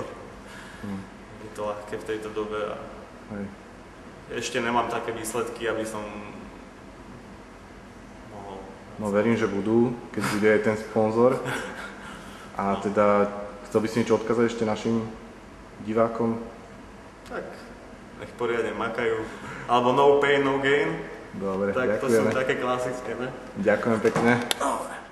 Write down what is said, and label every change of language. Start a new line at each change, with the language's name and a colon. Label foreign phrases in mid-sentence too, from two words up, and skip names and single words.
Slovak: Je to ľahké v tejto dobe a ešte nemám také výsledky, aby som mohol... No verím, že budú, keď bude aj ten sponzor. A teda chcel by si niečo odkázať ešte našim divákom? Tak, nech poriadne makajú. Alebo
English: no pain, no gain.
Slovak: Dobre, tak ďakujeme. To sú také klasické, ne? Ďakujem pekne.